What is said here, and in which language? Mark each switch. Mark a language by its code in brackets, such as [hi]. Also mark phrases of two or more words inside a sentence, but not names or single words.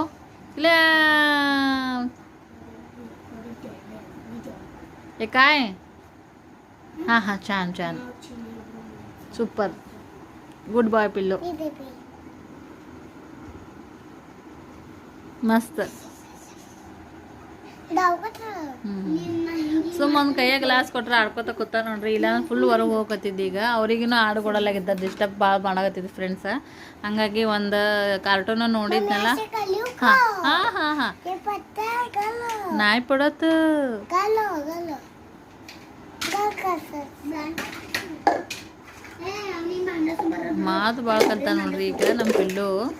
[mr] क्लॅप. हे काय. हा छान सुपर. [en] good boy [mr] पिल्लो. मस्त. [kn] ಸುಮ್ಮನೆ ಕೈಯ ಗ್ಲಾಸ್ ಕೊಟ್ರೆ ಆಡ್ಕೊತ ಕೂತ ನೋಡ್ರಿ. ಇಲ್ಲ ಫುಲ್ ಹೊರಗೆ ಹೋಗಕತ್ತಿದ್ದು. ಈಗ ಅವ್ರಿಗೂ ಆಡು ಕೊಡಲಾಗಿದ್ದ. ಡಿಸ್ಟರ್ಬ್ ಭಾಳ ಮಾಡಕತ್ತಿದ್ದು ಫ್ರೆಂಡ್ಸ್. ಹಂಗಾಗಿ ಒಂದು ಕಾರ್ಟೂನ್ ನೋಡಿದ್ನಲ್ಲ. ಹಾಂ ನಾಯಿ ಪಡತ್ ಮಾತು ಭಾಳ ಕಲ್ತ ನೋಡ್ರಿ ಈಗ ನಮ್ಮ ಪಿಲ್ಲು.